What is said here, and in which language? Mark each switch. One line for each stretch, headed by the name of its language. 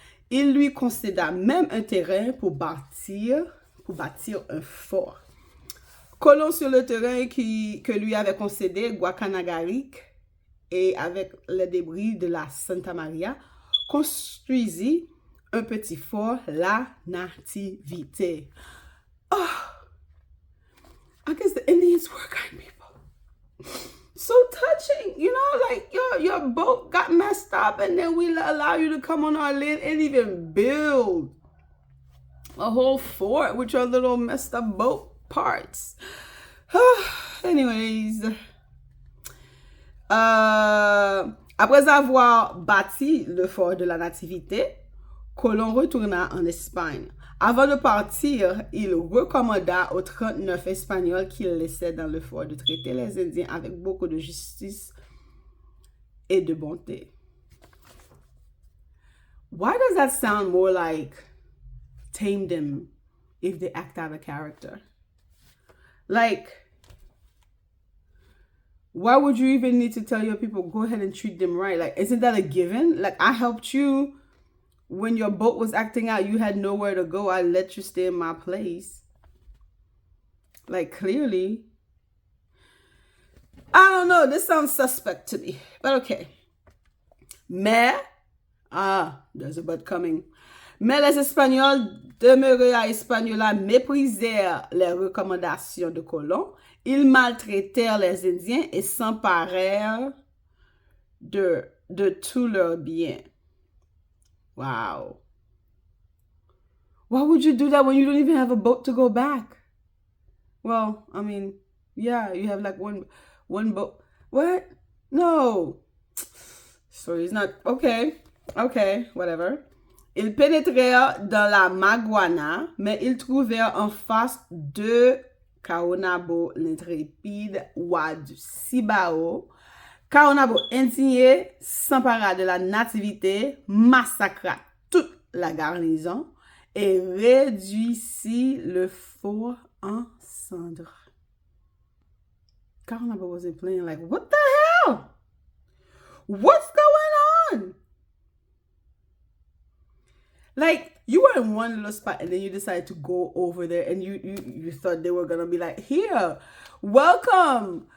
French: Il lui concéda même un terrain pour bâtir un fort. Colomb, sur le terrain que lui avait concédé Guacanagaric et avec les débris de la Santa Maria, construisit un petit fort, la Nativité.
English: Oh, I guess the Indians were kind people. So touching, you know, like your boat got messed up and then we allow you to come on our land and even build a whole fort with your little messed up boat parts.
French: Anyways, après avoir bâti le fort de la Nativité, Colomb retourna en Espagne. Avant de partir, il recommanda aux 39 Espagnols qu'il laissait dans le fort de traiter les Indiens avec beaucoup de justice et de bonté.
English: Why does that sound more like tame them if they act out a character? Like, why would you even need to tell your people, go ahead and treat them right? Like, isn't that a given? Like, I helped you when your boat was acting out, you had nowhere to go. I let you stay in my place. Like, clearly. I don't know. This sounds suspect to me. But okay. Mais, there's a but coming.
French: Mais les Espagnols demeurés à Hispaniola méprisèrent les recommandations de Colomb. Ils maltraitèrent les Indiens et s'emparèrent de tous leurs biens.
English: Wow. Why would you do that when you don't even have a boat to go back? Well, I mean, yeah, you have like one boat. What? No. So he's not, okay, whatever.
French: Ils pénétrèrent dans la Maguana, mais ils trouvèrent en face 2 Caonabo l'intrépide, roi du Cibao. Caonabo indigné s'empara de la nativité, massacra toute la garnison et réduisit le fort en cendres.
English: Caonabo wasn't playing like, what the hell? What's going on? Like, you were in one little spot and then you decided to go over there and you thought they were going to be like, here, welcome.